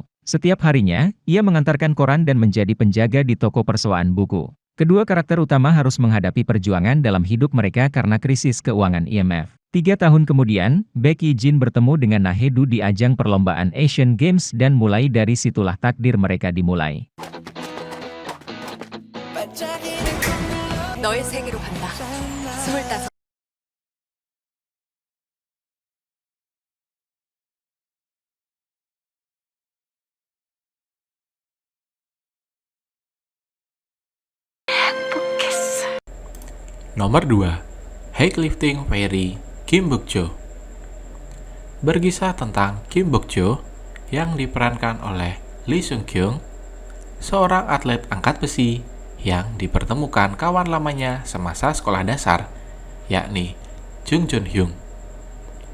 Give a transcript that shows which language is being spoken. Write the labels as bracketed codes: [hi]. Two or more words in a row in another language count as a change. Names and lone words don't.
[id] Setiap harinya, ia mengantarkan koran dan menjadi penjaga di toko persewaan buku. Kedua karakter utama harus menghadapi perjuangan dalam hidup mereka karena krisis keuangan IMF. 3 tahun kemudian, Baek Yi-jin bertemu dengan Nahedu di ajang perlombaan Asian Games dan mulai dari situlah takdir mereka dimulai. [ko] 너의 세계로 간다. 25. [id] Nomor 2. Weightlifting Fairy Kim Bok-jo. Berkisah tentang Kim Bok-jo yang diperankan oleh Lee Sung-kyung, seorang atlet angkat besi yang dipertemukan kawan lamanya semasa sekolah dasar, yakni Jung Jun-hyung.